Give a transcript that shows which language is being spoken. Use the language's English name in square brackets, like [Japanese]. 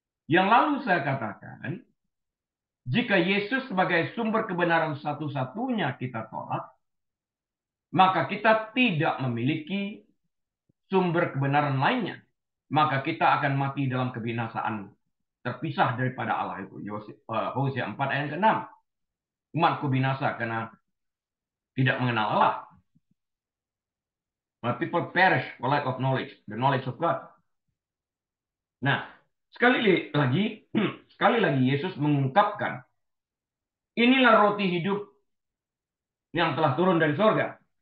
[Indonesian] Yang lalu saya katakan, jika Yesus sebagai sumber kebenaran satu-satunya kita tolak, maka kita tidak memiliki sumber kebenaran lainnya. Maka kita akan mati dalam kebinasaan, terpisah daripada Allah itu. Hosea 4 ayat ke-6. Umatku binasa karena tidak mengenal Allah. [English] My people perish for lack of knowledge, the knowledge of God. [Indonesian] Nah, sekali lagi Yesus mengungkapkan, inilah roti hidup yang telah turun dari sorga.